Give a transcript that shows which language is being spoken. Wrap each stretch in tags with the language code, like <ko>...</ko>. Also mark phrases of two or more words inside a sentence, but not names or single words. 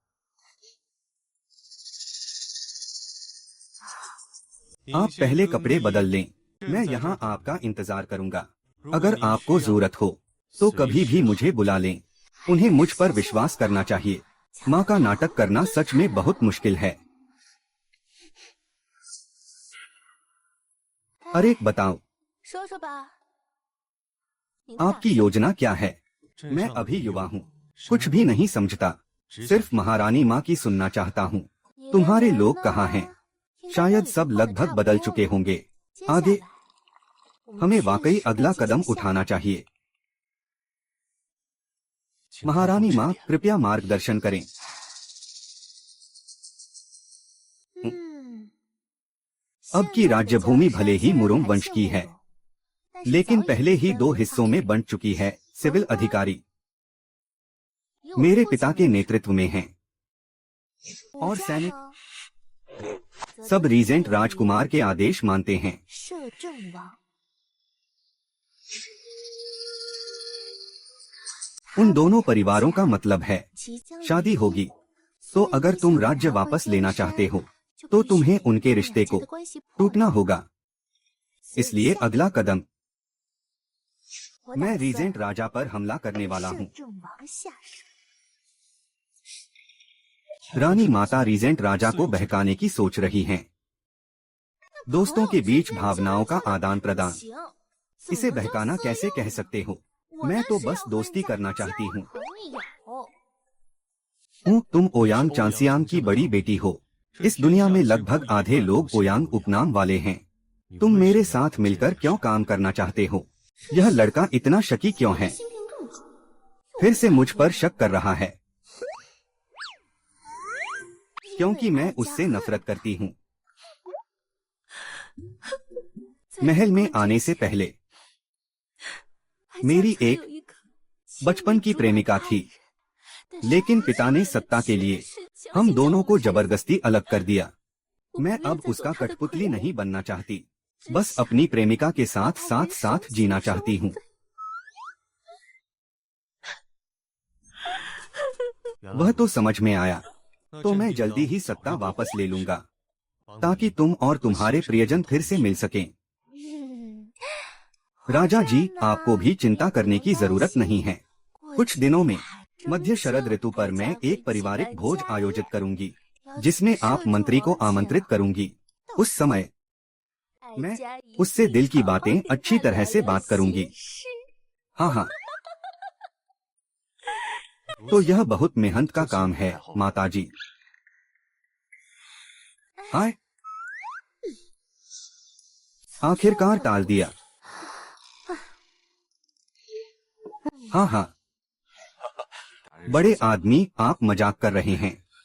<hi>आप पहले कपड़े बदल लें, मैं यहाँ आपका इंतजार करूँगा। अगर आपको जरूरत हो तो कभी भी मुझे बुला लें। उन्हें मुझ पर विश्वास करना चाहिए। माँ का नाटक करना सच में बहुत मुश्किल है। अरे बताओ,</hi> <zh>说说吧。您</zh> <hi>आपकी</hi> <zh>大声</zh> <hi>योजना क्या है? मैं अभी युवा हूँ, कुछ भी नहीं समझता, सिर्फ महारानी माँ की सुनना चाहता हूँ।</hi> <zh>你的</zh> <hi>तुम्हारे</hi> <zh>人</zh> <hi>लोग</hi> <zh>呢</zh> <hi>कहाँ हैं?</hi> <zh>听说</zh> <hi>शायद</hi> <zh>都已</zh> <hi>सब</hi> <zh>经过得</zh> <hi>लगभग</hi> <zh>差不</zh> <hi>बदल</hi> <zh>多</zh> <hi>चुके</hi> <zh>了</zh> <hi>होंगे।</hi> <zh>接下</zh> <hi>आगे</hi> <zh>来我们</zh> <hi>हमें</hi> <zh>确</zh> <hi>वाकई</hi> <zh>实该</zh> <hi>अगला</hi> <zh>进</zh> <hi>कदम</hi> <zh>行下</zh> <hi>उठाना चाहिए।</hi> <zh>请</zh> <hi>महारानी</hi> <zh>指</zh> <hi>माँ</hi> <zh>点</zh> <hi>कृपया मार्गदर्शन करें।</hi> <zh>嗯，</zh> <hi>अब</hi> <zh>现</zh> <hi>की</hi> <zh>在的</zh> <hi>राज्य</hi> <zh>江</zh> <hi>भूमि</hi> <zh>山</zh> <hi>भले ही</hi> <zh>虽然</zh> <hi>मुरोंग</hi> <zh>还</zh> <hi>वंश</hi> <zh>姓</zh> <hi>की</hi> <zh>慕</zh> <hi>है,</hi> <zh>容，但是</zh> <hi>लेकिन</hi> <zh>早已</zh> <hi>पहले</hi> <zh>经</zh> <hi>ही</hi> <zh>分</zh> <hi>दो</hi> <zh>为</zh> <hi>हिस्सों</hi> <zh>二</zh> <hi>में</hi> <zh>手。</zh> <hi>बंट चुकी है। सिविल अधिकारी</hi> <zh>以我</zh> <hi>मेरे</hi> <zh>父</zh> <hi>पिता</hi> <zh>亲</zh> <hi>के</hi> <zh>为首，</zh> <hi>नेतृत्व में हैं</hi> <zh>武</zh> <hi>और</hi> <zh>装</zh> <hi>सैनिक</hi> <zh>呢，则</zh> <hi>सब</hi> <zh>都是</zh> <hi>रीजेंट</hi> <zh>位于</zh> <hi>राजकुमार के आदेश मानते हैं।</hi> <zh>摄政王。</zh> <hi>उन दोनों परिवारों का मतलब है</hi> <zh>即将</zh> <hi>शादी</hi> <zh>离</zh> <hi>होगी।</hi> <zh>所</zh> <hi>तो</hi> <zh>以</zh> <hi>अगर</hi> <zh>你</zh> <hi>तुम</hi> <zh>想</zh> <hi>राज्य</hi> <zh>拿回</zh> <hi>वापस</hi> <zh>江</zh> <hi>लेना</hi> <zh>山，</zh> <hi>चाहते हो</hi> <zh>就</zh> <hi>तो</hi> <zh>必须</zh> <hi>तुम्हें</hi> <zh>得</zh> <hi>उनके</hi> <zh>让</zh> <hi>रिश्ते</hi> <zh>两家</zh> <hi>को</hi> <zh>的关系破</zh> <hi>टूटना</hi> <zh>裂。</zh> <hi>होगा।</hi> <zh>所以</zh> <hi>इसलिए</hi> <zh>下一</zh> <hi>अगला</hi> <zh>步</zh> <hi>कदम</hi> <zh>我</zh> <hi>मैं</hi> <zh>打</zh> <hi>रीजेंट</hi> <zh>算</zh> <hi>राजा पर हमला करने</hi> <zh>对</zh> <hi>वाला</hi> <zh>摄</zh> <hi>हूँ।</hi> <zh>政王下手。</zh> <hi>रानी माता रीजेंट राजा को बहकाने की सोच रही हैं। दोस्तों के बीच भावनाओं का आदान प्रदान,</hi> <zh>行，</zh> <hi>इसे</hi> <zh>怎么叫</zh> <hi>बहकाना</hi> <zh>色</zh> <hi>कैसे</hi> <zh>诱</zh> <hi>कह</hi> <zh>呢？</zh> <hi>सकते हो?</hi> <zh>我</zh> <hi>मैं</hi> <zh>当</zh> <hi>तो</hi> <zh>时</zh> <hi>बस</hi> <zh>要和</zh> <hi>दोस्ती</hi> <zh>人家</zh> <hi>करना</hi> <zh>交</zh> <hi>चाहती हूँ।</hi> <zh>朋友。</zh> <hi>तुम ओयांग चांसियांग की बड़ी बेटी हो। इस दुनिया में लगभग आधे लोग ओयांग उपनाम वाले हैं। तुम मेरे साथ मिलकर क्यों काम करना चाहते हो? यह लड़का इतना शकी क्यों है?</hi> <zh>心病更重，</zh> <hi>फिर से मुझ पर शक कर रहा है</hi> <zh>因为</zh> <hi>क्योंकि मैं</hi> <zh>爱家</zh> <hi>उससे</hi> <zh>恨</zh> <hi>नफरत करती हूँ।</hi> <zh>在</zh> <hi>महल</hi> <zh>入</zh> <hi>में</hi> <zh>关</zh> <hi>आने</hi> <zh>之</zh> <hi>से</hi> <zh>前</zh> <hi>पहले</hi> <zh>还</zh> <hi>मेरी</hi> <zh>家中</zh> <hi>एक</hi> <zh>有一个极</zh> <hi>बचपन</hi> <zh>为</zh> <hi>की</hi> <zh>主导</zh> <hi>प्रेमिका</hi> <zh>他</zh> <hi>थी,</hi> <zh>人，但是</zh> <hi>लेकिन</hi> <zh>他</zh> <hi>पिता ने</hi> <zh>却</zh> <hi>सत्ता के</hi> <zh>却</zh> <hi>लिए</hi> <zh>是强</zh> <hi>हम</hi> <zh>行将</zh> <hi>दोनों</hi> <zh>我</zh> <hi>को</hi> <zh>拆散。</zh> <hi>जबरदस्ती अलग कर दिया।</hi> <zh>我</zh> <hi>मैं</hi> <zh>不愿</zh> <hi>अब</hi> <zh>再做</zh> <hi>उसका</hi> <zh>他的傀</zh> <hi>कठपुतली</hi> <zh>儡，</zh> <hi>नहीं बनना चाहती,</hi> <zh>只</zh> <hi>बस</hi> <zh>想</zh> <hi>अपनी प्रेमिका के</hi> <zh>和</zh> <hi>साथ</hi> <zh>他</zh> <hi>साथ</hi> <zh>人</zh> <hi>साथ</hi> <zh>手</zh> <hi>जीना</hi> <zh>牵手</zh> <hi>चाहती</hi> <zh>入</zh> <hi>हूँ।</hi> <zh>睡。</zh> <hi>वह तो समझ में आया, तो मैं जल्दी ही सत्ता वापस ले लूंगा ताकि तुम और तुम्हारे प्रियजन फिर से मिल सकें।</hi> <zh>嗯，</zh> <hi>राजा जी,</hi> <zh>好</zh> <hi>आपको</hi> <zh>着</zh> <hi>भी</hi> <zh>呢，</zh> <hi>चिंता</hi> <zh>你不</zh> <hi>करने</hi> <zh>用</zh> <hi>की</hi> <zh>担</zh> <hi>जरूरत</hi> <zh>心。</zh> <hi>नहीं है।</hi> <zh>过</zh> <hi>कुछ</hi> <zh>几</zh> <hi>दिनों</hi> <zh>天</zh> <hi>में</hi> <zh>终</zh> <hi>मध्य</hi> <zh>究</zh> <hi>शरद ऋतु पर</hi> <zh>大</zh> <hi>मैं</hi> <zh>家会</zh> <hi>एक</hi> <zh>齐</zh> <hi>पारिवारिक</hi> <zh>来</zh> <hi>भोज</hi> <zh>家</zh> <hi>आयोजित</hi> <zh>宴，</zh> <hi>करूंगी</hi> <zh>邀请</zh> <hi>जिसमें</hi> <zh>摄</zh> <hi>आप</hi> <zh>政</zh> <hi>मंत्री को</hi> <zh>王前</zh> <hi>आमंत्रित</hi> <zh>往。</zh> <hi>करूंगी।</hi> <zh>到</zh> <hi>उस</hi> <zh>时</zh> <hi>समय</hi> <zh>哀</zh> <hi>मैं</hi> <zh>家一</zh> <hi>उससे</hi> <zh>定</zh> <hi>दिल की</hi> <zh>好好</zh> <hi>बातें</hi> <zh>跟</zh> <hi>अच्छी</hi> <zh>他</zh> <hi>तरह</hi> <zh>聊</zh> <hi>से</hi> <zh>聊</zh> <hi>बात</hi> <zh>心</zh> <hi>करूंगी।</hi> <zh>事。</zh> <hi>हाँ हाँ, तो यह बहुत मेहनत का काम है माताजी। हाय, आखिरकार टाल दिया। हाँ हाँ, बड़े आदमी, आप मजाक कर रहे हैं।</hi>